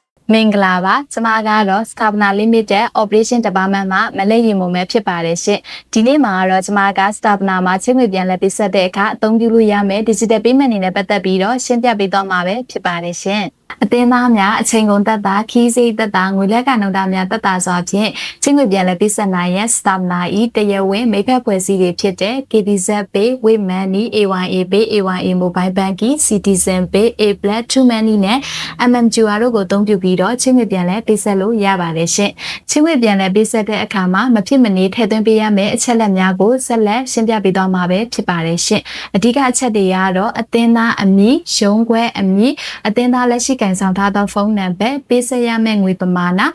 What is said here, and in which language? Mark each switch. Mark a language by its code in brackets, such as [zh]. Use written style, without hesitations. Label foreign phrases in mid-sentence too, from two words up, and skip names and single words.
[my] မင်္ဂလာပါကျွန်မကတော့ Stapna Limited Operation Department မှာမလေးရင်မုံပဲဖြစ်ပါတယ်ရှင်ဒီနေ့မှာတော့ကျွန်မက Stapna မှာချင်းငွေပြန်လဲပေးဆက်တဲ့အခါအသုံးပြုလို့ရမယ် [en] Digital Payment [my] အနေနဲ့ပတ်သက်ပြီးတော့ရှင်းပြ ပေးတော့မှာပဲဖြစ်ပါတယ်ရှင်အသင်းသားများအချိန်ကုန်သက်သာခီးစိတ်သက်သာငွေလက်ကနှုန်းသားများသက်သာစွာဖြင့်ချင်းငွေပြန်လဲပေးဆက်နိုင်ရန် Stapna ၏တရားဝင်မိဖက်ဖွဲ့စည်းတွေဖြစ်တဲ့ KBZ Pay, Waymoney, AYA Pay, AYA Mobile Banking, Citizen Pay, A+ Truemoney နဲ့ MMQR တို့ကိုအသုံးပြုပြီးတော့ချင်းငွေပြန်လဲပေးဆက်လို့ရပါတယ်ရှင်ချင်းငွေပြန်လဲပေးဆက်တဲ့အခါမှာမဖြစ်မနေထည့်သွင်းပေးရမယ့်အချက်လက်များကိုဆက်လက်ရှင်းပြပေးသွားမှာပဲဖြစ်ပါတယ်ရှင်အဓိကအချက်တွေကတော့အသင်းသားအမည်ရုံးခွဲအမည်အသင်းသားလက်ရှိကင်ဆောင်ထားသောဖုန်းနံပါတ်ပေးဆက်ရမယ့်ငွေပမာဏ